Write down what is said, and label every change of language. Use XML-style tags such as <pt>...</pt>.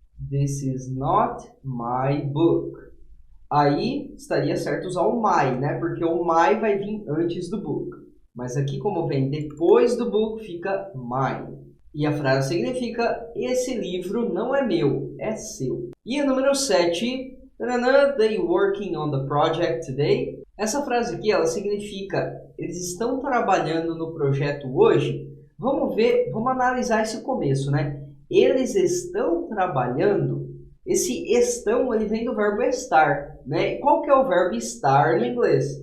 <en>This is not my book.</en> <pt>Aí estaria certo usar o my, né? Porque o my vai vir antes do book. Mas aqui, como vem depois do book, fica mine. E a frase significa, esse livro não é meu, é seu. E a número 7,</pt> <en>they working on the project today.</en> <pt>Essa frase aqui, ela significa, eles estão trabalhando no projeto hoje. Vamos ver, vamos analisar esse começo, né? Eles estão trabalhando. Esse estão, ele vem do verbo estar, né? Qual que é o verbo estar no inglês?</pt>